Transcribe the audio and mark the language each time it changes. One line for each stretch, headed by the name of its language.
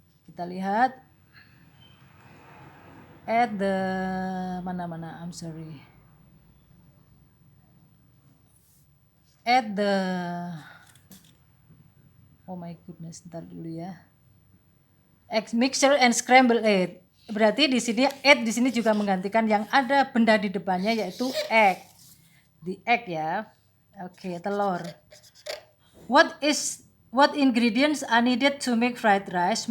Indonesian: Kita lihat
English: at the
Indonesian: mana
English: I'm sorry. At the oh my goodness,
Indonesian: ntar dulu ya.
English: Mixture and scramble egg.
Indonesian: Berarti di sini egg di sini juga menggantikan yang ada benda di depannya yaitu egg.
English: The egg
Indonesian: ya. Oke, telur.
English: What ingredients are needed to make fried rice?